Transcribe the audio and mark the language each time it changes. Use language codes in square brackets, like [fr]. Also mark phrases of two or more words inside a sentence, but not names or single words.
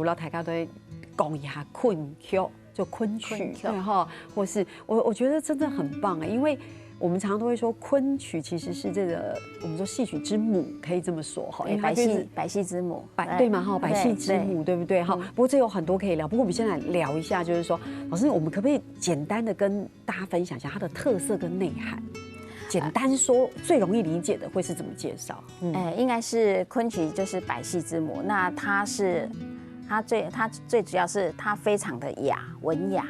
[zh] 然後大家都講一下昆曲，就昆曲，對哈，或是我覺得真的很棒啊，因為我們常常都會說昆曲其實是這個我們說戲曲之母，可以這麼說哈，因為它就是百戲之母，對嘛哈，百戲之母，對不對哈？不過這有很多可以聊，不過我們先來聊一下，就是說，老師，我們可不可以簡單的跟大家分享一下它的特色跟內涵？簡單說，最容易理解的會是怎麼介紹？應該是昆曲就是百戲之母，那它最主要是它非常的文雅，